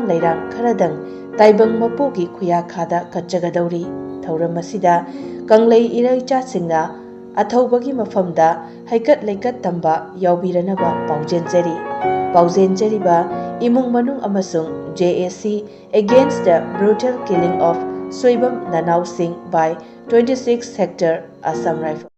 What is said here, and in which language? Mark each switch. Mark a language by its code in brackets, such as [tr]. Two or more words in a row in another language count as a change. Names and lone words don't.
[mni] lairang kharadang taibang mapugi khuya khada katchagadauri Thouram asida kanglei irai chatsingna athawbagi mafamda haikat leikat tamba yaubiranaba paujenjariba imung manung amasung [en] JAC against the brutal killing of Soibam Nanao Singh by 26 Hector Assam Rifle